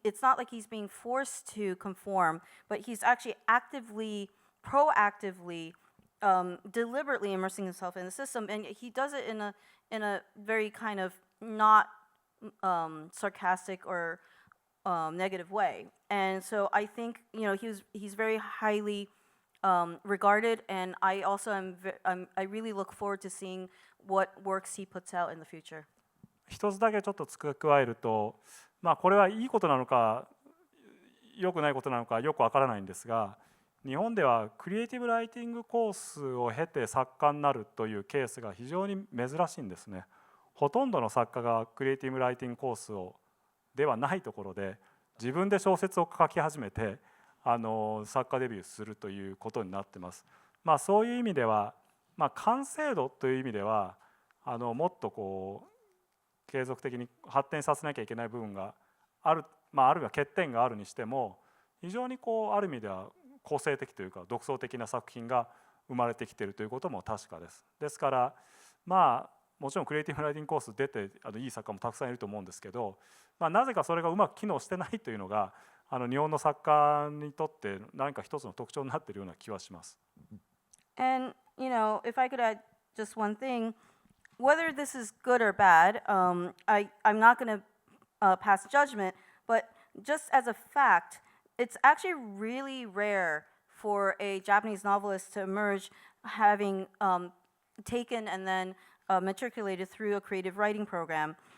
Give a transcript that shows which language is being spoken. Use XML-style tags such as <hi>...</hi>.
<en>It's not like he's being forced to conform, but he's actually proactively, deliberately immersing himself in the system, and he does it in a very kind of not sarcastic or negative way. And so I think, you know, he's very highly regarded, and I also I really look forward to seeing what works he puts out in the future.</en> <ja>一つだけちょっと付け加えると、これはいいことなのか良くないことなのかよくわからないんですが、日本ではクリエイティブライティングコースを経て作家になるというケースが非常に珍しいんですね。ほとんどの作家がクリエイティブライティングコースではないところで自分で小説を書き始めて作家デビューするということになってます。そういう意味では、完成度という意味ではもっと継続的に発展させなきゃいけない部分がある、あるいは欠点があるにしても、非常にある意味では個性的というか独創的な作品が生まれてきているということも確かです。ですからもちろんクリエイティブライティングコース出ていい作家もたくさんいると思うんですけど、なぜかそれがうまく機能してないというのが日本の作家にとって何か一つの特徴になっているような気はします。</ja> <en>And if I could add just one thing, whether this is good or bad, I'm not going to pass judgment, but just as a fact, it's actually really rare for a Japanese novelist to emerge having taken and then matriculated through a creative writing program.</en>